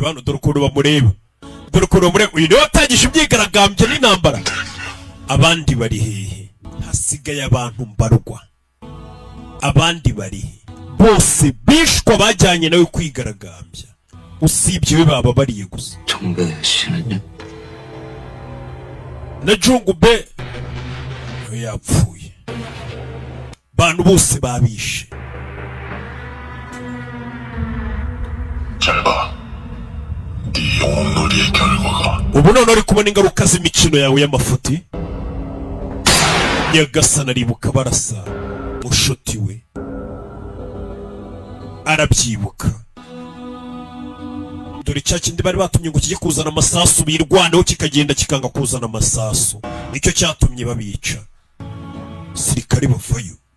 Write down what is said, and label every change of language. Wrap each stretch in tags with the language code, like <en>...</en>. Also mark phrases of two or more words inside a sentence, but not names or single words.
<rw>hano dore ukuntu bamureba dore ukuntu bamureba uyu niwe watangije imyigaragambyo n'intambara abandi bari hehe hasigaye abantu mbarwa abandi bari he bose bishwa bajyanye nawe kwigaragambya usibye we bababariye gusa</rw> <ko>정배 씨는요?</ko> <rw>na Jungube nawe yapfuye bantu bose babishe</rw> <ko>잘 봐. 네 영웅놀이의 결과가</ko> <rw>ubu none uri kubona ingaruka z'imikino yawe y'amafuti nyagasana aribuka barasa mushuti we arabyibuka dore cya kindi bari batumye ngo kijye kuzana amasasu birwaneho kikagenda kikanga kuzana amasasu nicyo cyatumye babica sirikari bavayo</rw>